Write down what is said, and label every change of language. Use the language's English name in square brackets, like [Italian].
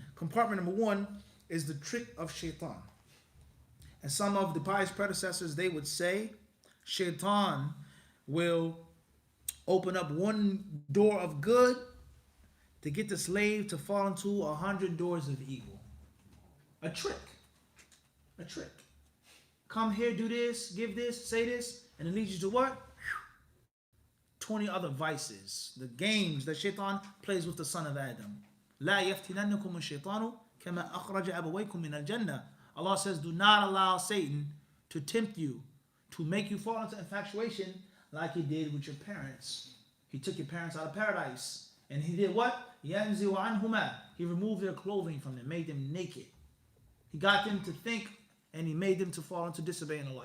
[English] Compartment number 1 is the trick of shaitan. And some of the pious predecessors, they would say, shaitan will open up one door of good to get the slave to fall into 100 doors of evil. A trick. Come here, do this, give this, say this, and it leads you to what? 20 other vices. The games that shaitan plays with the son of Adam. [Arabic] لا يفتننكم الشيطان كما أخرج أبويكم من الجنة. [English] Allah says, do not allow Satan to tempt you, to make you fall into infatuation like he did with your parents. He took your parents out of paradise. And he did what? [Arabic] يَنْزِعُ عَنْهُمَا. [English] He removed their clothing from them, made them naked. He got them to think, and he made them to fall into disobeying Allah.